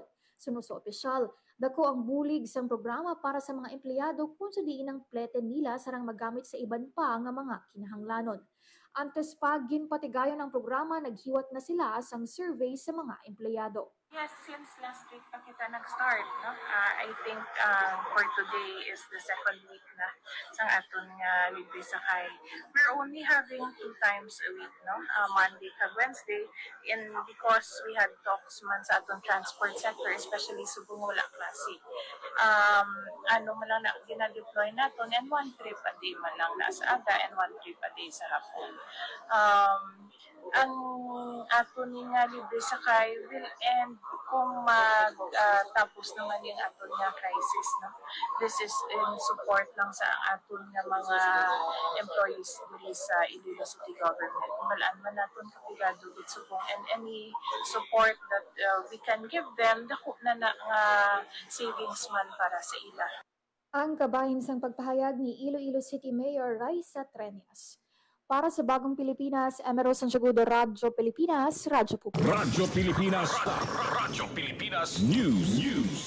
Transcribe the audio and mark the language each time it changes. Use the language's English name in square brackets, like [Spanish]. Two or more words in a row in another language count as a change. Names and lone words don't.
[Hiligaynon] Suno sa opisyal, dako ang bulig sang programa para sa mga empleyado kung sa diin ang plete nila sarang magamit sa iban pa nga mga kinahanglanon. Antes pa ginpatigayon ang programa, naghiwat na sila sang survey sa mga empleyado. [English] Yes, since last week pa kita nag-start, no? I think for today is the second week na [Hiligaynon] sang aton nga libre sakay. [English] We're only having 2 times a week, no? Monday kag Wednesday, and because we had talks man sa aton transport sector, especially [Hiligaynon] subong wala klase. Man lang na gina-deploy naton, [English] and 1 trip a day man lang na [Hiligaynon] sa aga [English] and 1 trip a day [Hiligaynon] sa hapon. Ang aton nga libre sakay [English] will end [Hiligaynon] kung tapos naman yung aton nga crisis, no? [English] This is in support lang [Hiligaynon] sa aton nga mga [English] employees dili sa Iloilo City Government. [Hiligaynon] Malaan man naton kapigado gid subong, [English] and any support that we can give them, [Hiligaynon] dako na nga savings man para sa ila. Ang kabahin sang pagpahayag ni Iloilo City Mayor Raisa Treñas. [Filipino] Para sa Bagong Pilipinas, Emero Santiagudo, Radyo Pilipinas, Radyo Publiko. Radyo Pilipinas. Radyo Pilipinas News.